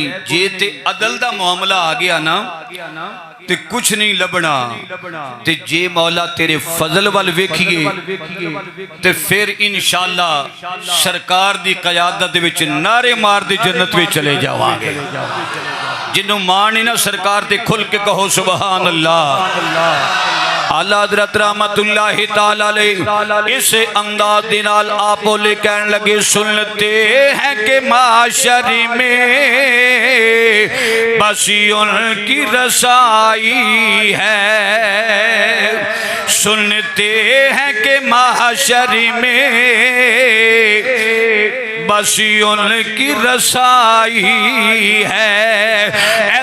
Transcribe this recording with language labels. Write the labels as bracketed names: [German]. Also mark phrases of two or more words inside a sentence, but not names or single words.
[Punjabi] جے تے عدل دا معاملہ آ گیا نہ تے کجھ نہیں لبھنا، تے جے مولا تیرے فضل ول ویکھیئے تے فیر ان شاء اللہ سرکار دی قیادت وچ نعرے مار دی جنت میں چلے جاواں گے. جنہاں مان ہی نہ سرکار تے کھل کے کہو سبحان اللہ. [Urdu] اعلیٰ حضرت [Arabic] رحمة الله تعالى عليه [Urdu] اس انداز [Punjabi] دے نال [Urdu] آپ بولے کہنے لگے سنتے ہیں کہ ماشری میں بسی ان کی رسائی ہے، سنتے ہیں کہ ماشری میں بس ان کی رسائی ہے.